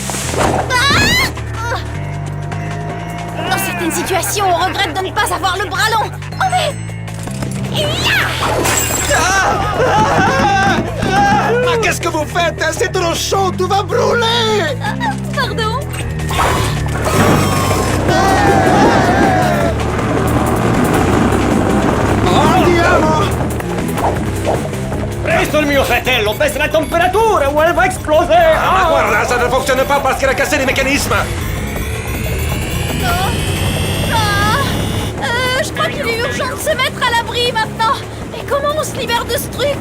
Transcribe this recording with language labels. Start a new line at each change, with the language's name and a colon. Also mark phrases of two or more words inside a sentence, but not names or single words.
French: Dans certaines situations, on regrette de ne pas avoir le bras long. Oh mais... Ah, qu'est-ce que vous faites? C'est trop chaud, tout va brûler. Pardon?
Italian: Andiamo! Presto il mio fratello, baisse la temperatura o
French: elle va exploser! Ah, guarda, ça ne fonctionne pas parce qu'elle a cassé les mécanismes. Je crois qu'il est urgent de se mettre à l'abri maintenant. Mais comment on se libère de ce truc?